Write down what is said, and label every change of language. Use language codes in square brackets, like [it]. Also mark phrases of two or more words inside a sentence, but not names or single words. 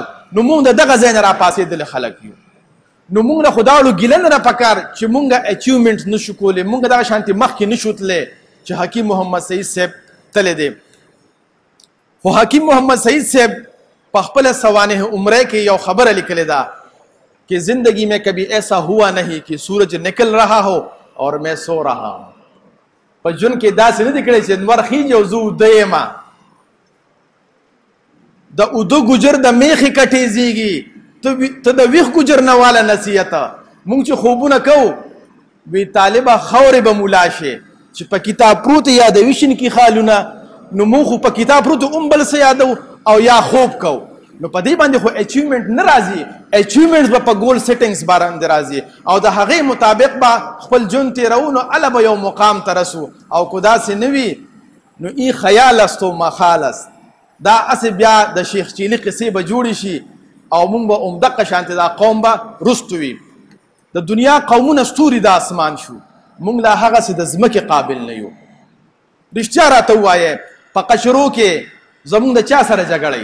[ps] نو مونږ د دغه ځای نه راپاڅېدلي خلک یو. نو مونږ نه خو دا اړو ګیله نه ده پکار چې مونږ اچیومنټ نه شو کولی، مونږ دغه شانتې مخکې نه شو تللی چې حکیم محمد سعید صاحب تللی دی. خو حکیم محمد سعید صاحب په خپله سوانح عمره کې یو خبره لیکلې ده [ur] کہ زندگی میں کبھی ایسا ہوا نہیں کہ سورج نکل رہا ہو اور میں سو رہا ہوں. [ps] په ژوند کې داسې نه دي کړی چې لمر خیږي او زه اوده یم. د اوده ګجر د میخې کټېزېږي، ته د ویښ ګجر نه واله نصیحت. مونږ چې خوبونه کوو وی طالبه خورې به ملا شي چې په کتاب پروت یادوي شینکي خالونه. نو مونږ خو په کتاب پروت هم بل څه یادو او یا خوب کوو. نو په دې باندې خو اچیومنټ نه راځي، اچیومنټس به په [en] goal settings [ps] باندې راځي او د هغې مطابق به خپل ژوند تېروو. نو هله به یو مقام ته رسو او که داسې نه وي نو [fa] ای خیال است و مخال است. [ps] دا هسې بیا د شیخ چیلي قصې به جوړې شي او مونږ به همدقه شانتې دا قوم به رستو وي. د دنیا قومونه ستوري د اسمان شو، مونږ لا هغسې د ځمکې قابل نه یو. رښتیا راته ووایې په قشرو کې زمونږ د چا سره جګړی؟